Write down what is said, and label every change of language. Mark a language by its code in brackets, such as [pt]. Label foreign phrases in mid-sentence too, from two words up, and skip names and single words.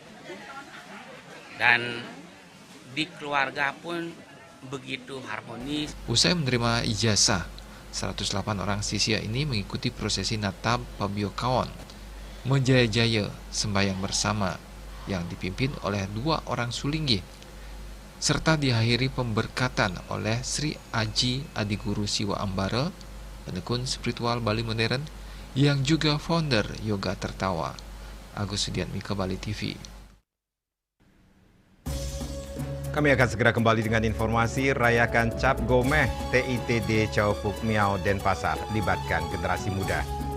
[id] Dan di keluarga pun begitu harmonis. Usai menerima ijazah, 108 orang siswa ini mengikuti prosesi Natab Pabiokaon Mejaya-Jaya sembahyang bersama yang dipimpin oleh 2 orang sulinggi, serta diakhiri pemberkatan oleh Sri Aji Adiguru Siwa Ambara, penekun spiritual Bali modern yang juga founder Yoga Tertawa. Agus Sudiatmika, Bali TV. Kami akan segera kembali dengan informasi rayakan Cap Gomeh TITD Chow Phuc Miao Denpasar, libatkan generasi muda.